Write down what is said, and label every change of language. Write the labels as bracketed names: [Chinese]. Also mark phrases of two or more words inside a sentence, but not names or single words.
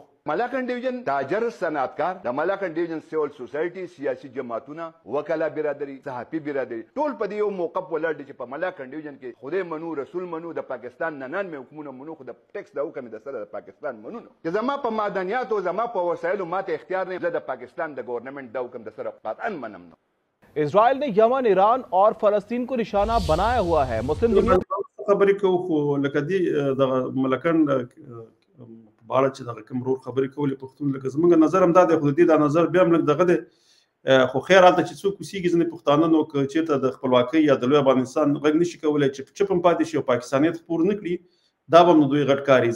[Pashto] ملاکنډ ډیویژن تاجر صنعتکار، د ملاکنډ ډیویژن [English] سیول سوسایټي، [Pashto] سیاسي جماعتونه، وکلا برادري، صحافي برادري، ټول په دې یو موقف ولاړ دي چې په ملاکنډ ډیویژن کې خدای منو، رسول منو، د پاکستان 99 حکومتونه منو، خو د ټیکس د حکم د سره د پاکستان منو نه. چې زما په معدنیاتو زما په وسایلو ماته اختیار نه، زه د پاکستان د ګورنمنټ د حکم د سره قطعا منم نه. [Urdu] اسرائیل نے یمن، ایران اور فلسطین کو نشانہ بنایا ہوا ہے. مسلم دنیا [Pashto] خبرې کوو خو لکه دې دغه ملکنډ په اړه چې دغه کوم رور خبرې کولې پښتون لکه زموږ نظر هم دا دی، خو د دې دا نظر بیا هم لږ دغه دی، خو خیر هلته چې څوک اوسېږي ځینې پښتانه نو که چېرته د خپلواکۍ یا د لوی افغانستان غږ نشي کولی چې چپ هم پاتې شي او پاکستانیت خپور نه کړي، دا به هم نو دوی غټ کار وي.